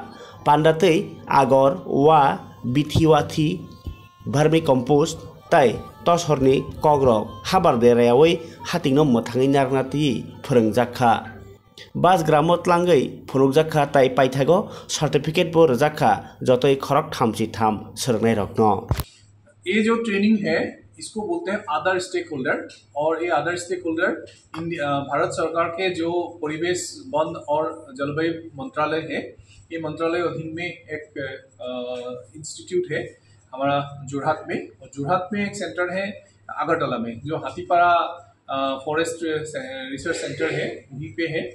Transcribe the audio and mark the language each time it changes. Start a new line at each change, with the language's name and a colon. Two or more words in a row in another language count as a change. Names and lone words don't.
Kok Borok: Pandatei agor wa bithiwathi vermi compost tai toshorni kogrok habar dereawai hatingno mothangi narnati phorongjakha. Bas gramot langai phorokjakha tai paithago certificate bo rjakha jotoi khorok thamchi tham sernai rokno.
Hindi: ये जो ट्रेनिंग है इसको बोलते हैं
English: other stakeholder
Hindi: और ये
English: other stakeholder
Hindi: भारत सरकार के जो परिवेश वन और जलवायु मंत्रालय है, ये मंत्रालय अधीन में एक इंस्टीट्यूट है हमारा जोरहाट में, और जोरहाट में एक सेंटर है अगरतला में जो हाथीपारा फॉरेस्ट रिसर्च सेंटर है, वहीं पे है।